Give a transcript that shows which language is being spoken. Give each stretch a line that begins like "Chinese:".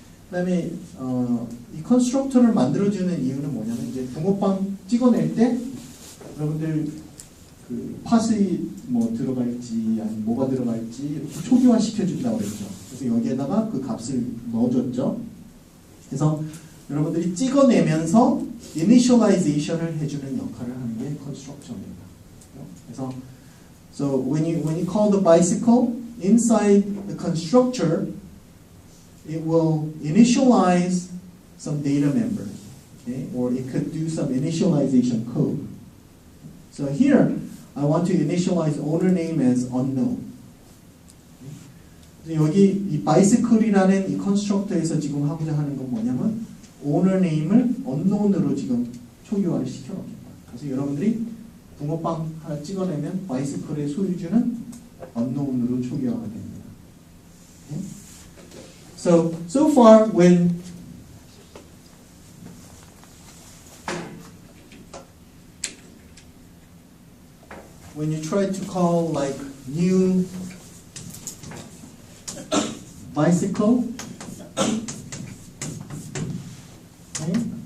Korean: 그 다음에 이 constructor를 만들어주는 이유는 뭐냐면 이제 붕어빵 찍어낼 때 여러분들 그 팥이 뭐 들어갈지 아니 뭐가 들어갈지 이렇게 초기화 시켜준다고 그랬죠. 그래서 여기에다가 그 값을 넣어줬죠. 그래서 여러분들이 찍어내면서 initialization을 해주는 역할을 하는 게 constructor입니다. 그래서
English: so when you call the bicycle inside the constructor, it will initialize some data member, okay? Or it could do some initialization code. So here I want to initialize owner name as unknown.
Korean: 여기 이 bicycle이라는 이 constructor에서 지금 하고자 하는 건 뭐냐면 owner name을 unknown으로 지금 초기화를 시켜놓겠다. 그래서 여러분들이 붕어빵 하나 찍어내면 bicycle의 소유주는 unknown으로 초기화가 됩니다.
English: Okay? So far when you try to call like new bicycle, okay?